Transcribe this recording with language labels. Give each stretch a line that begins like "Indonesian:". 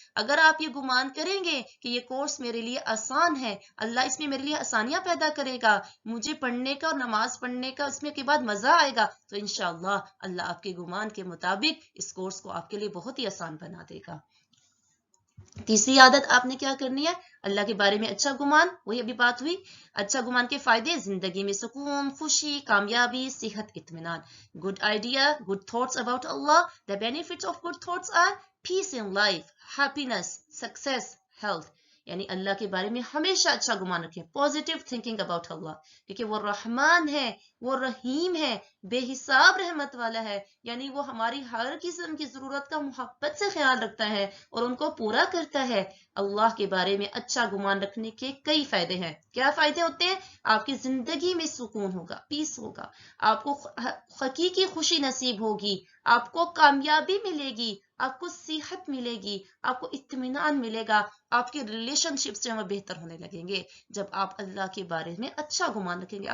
Urdu: اگر آپ یہ گمان کریں گے کہ یہ کورس میرے لیے آسان ہے، اللہ اس میں میرے لیے آسانیاں پیدا کرے گا، مجھے پڑھنے کا اور نماز پڑھنے کا اس میں کے بعد مزہ آئے گا، تو انشاءاللہ اللہ آپ کے گمان کے مطابق اس کورس کو آپ کے لیے بہت ہی آسان بنا دے گا. تیسری عادت آپ نے کیا کرنی ہے، اللہ کے بارے میں اچھا گمان. وہی ابھی بات ہوئی اچھا گمان کے فائدے، زندگی میں سکون، خوشی، کامیابی، صحت، اطمینان.
English: Good idea, good thoughts about Allah. The benefits of good thoughts are peace in life, happiness, success, health.
Urdu: یعنی اللہ کے بارے میں ہمیشہ اچھا گمان رکھیں،
English: positive thinking about Allah,
Urdu: کیونکہ وہ رحمان ہے، وہ رحیم ہے، بے حساب رحمت والا ہے. یعنی وہ ہماری ہر قسم کی ضرورت کا محبت سے خیال رکھتا ہے اور ان کو پورا کرتا ہے. اللہ کے بارے میں اچھا گمان رکھنے کے کئی فائدے ہیں. کیا فائدے ہوتے ہیں؟ آپ کی زندگی میں سکون ہوگا، پیس ہوگا، آپ کو حقیقی خوشی نصیب ہوگی، آپ کو کامیابی ملے گی، آپ کو صحت ملے گی، آپ کو اطمینان ملے گا، آپ کے ریلیشن شپس جو ہیں وہ بہتر ہونے لگیں گے جب آپ اللہ کے بارے میں اچھا گمان رکھیں گے.